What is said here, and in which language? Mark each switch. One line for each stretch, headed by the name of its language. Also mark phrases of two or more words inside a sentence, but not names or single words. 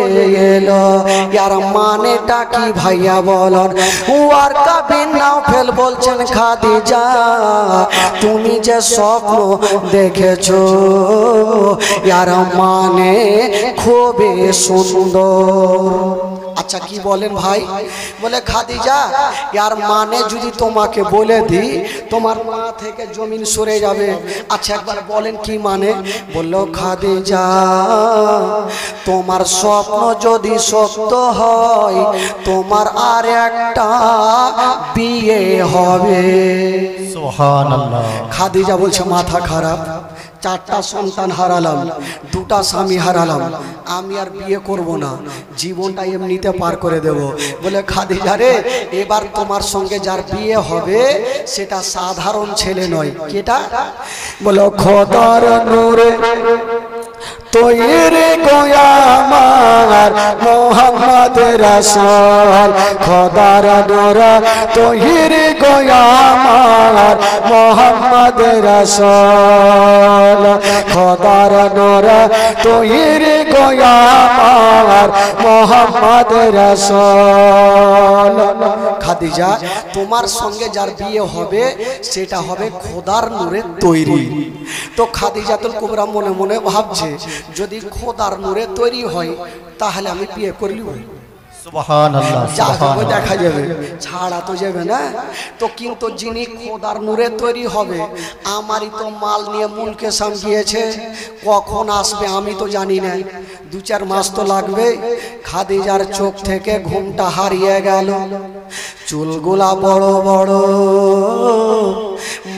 Bangla: এলো यार মানেটা কি ভাইয়া বলেন ওয়ারকা বিন নাওফেল বলছেন খাদিজা তুমি যে স্বপ্ন দেখেছো यार মানে খুবই সুন্দর আচ্ছা কী বলেন ভাই বলে খাদিজা यार মানে যদি তোমাকে বলে দি তোমার মাথে কে জমিন সরে যাবে আচ্ছা এক বার বলেন কী মানে বলো খাদিজা তোমার স্বপ্ন যদি সত্য হয় তোমার আর একটা বিয়ে হবে सुबहानाल्लाह খাদিজা বলছে মাথা খারাপ চারটা সন্তান হারালাম দুটা স্বামী হারালাম আমি আর বিয়ে করব না জীবনটা এমনিতে পার করে দেব বলে খাদিজা রে এবার তোমার সঙ্গে যার বিয়ে হবে সেটা সাধারণ ছেলে নয় কেটা বলো খোদার নূরে তৈরি গোয়ামার মোহাম্মদ রসূল খোদার নূর তৈরি গোয়ামার মোহাম্মদ রসূল খোদার নূর তৈরি গোয়ামার মোহাম্মদ রসূল খাদিজা তোমার সঙ্গে যার বিয়ে হবে সেটা হবে খোদার নূরে তৈরি তো খাদিজাতুল কুবরা মনে মনে ভাবছে যদি খোদার নূরে তৈরি হয় তাহলে আমি বিয়ে করলি সুবহানাল্লাহ সুবহানাল্লাহ দেখা যাবে ছাড়া তো যাবে না তো কিন্তু যিনি খোদার নূরে তৈরি হবে আমারই তো মাল নিয়ে মুলকে সাম গিয়েছে কখন আসবে আমি তো জানি না 2-4 মাস তো লাগবে খাদিজার চোখ থেকে ঘুমটা হারিয়ে গেল চুলগুলা বড় বড়